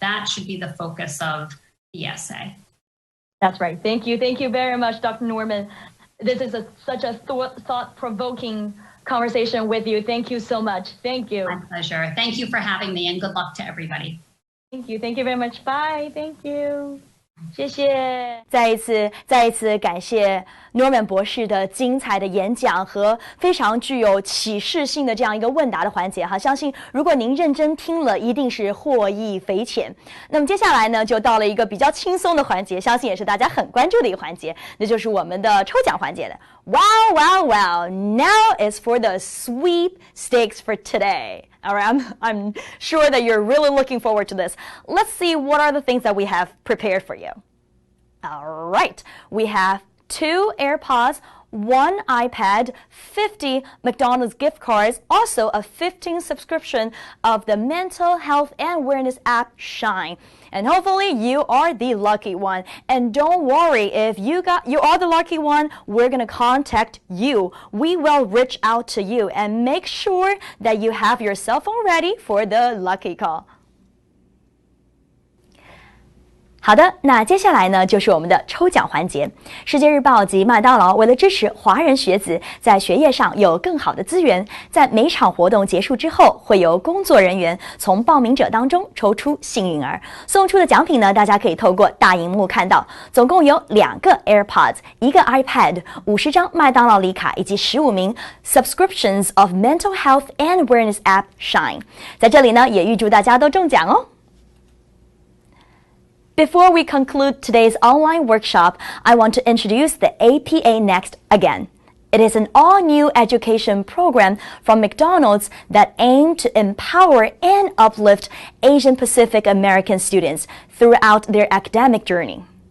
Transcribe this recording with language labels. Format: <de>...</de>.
<en>That should be the focus of the essay. That's right. Thank you very much, Dr. Norman. This is such a thought-provoking conversation with you. Thank you so much. Thank you. My pleasure. Thank you for having me, and good luck to everybody. Thank you very much. Bye. Thank you.</en> <zh>谢谢。再一次感谢 Norman 博士的精彩的演讲和非常具有启示性的这样一个问答的环节哈，相信如果您认真听了，一定是获益匪浅。那么接下来呢，就到了一个比较轻松的环节，相信也是大家很关注的一个环节，那就是我们的抽奖环节了。</zh> <en>Wow! Now is for the sweepstakes for today. All right, I'm sure that you're really looking forward to this. Let's see what are the things that we have prepared for you. All right, we have 2 AirPods, 1 iPad, 50 McDonald's gift cards, also a 15 subscription of the mental health and awareness app Shine. And hopefully you are the lucky one. And don't worry, if you are the lucky one, we're going to contact you. We will reach out to you and make sure that you have your cell phone ready for the lucky call.</en> <zh>好的，那接下来呢，就是我们的抽奖环节。世界日报及麦当劳为了支持华人学子在学业上有更好的资源，在每场活动结束之后，会由工作人员从报名者当中抽出幸运儿，送出的奖品呢，大家可以透过大荧幕看到，总共有2个 AirPods、1个 iPad、50张麦当劳礼卡以及15名</zh> <en>subscriptions of mental health and awareness app Shine。</en> <zh>在这里呢，也预祝大家都中奖哦。</zh> <en>Before we conclude today's online workshop, I want to introduce the APA Next again. It is an all-new education program from McDonald's that aims to empower and uplift Asian Pacific American students throughout their academic journey.</en>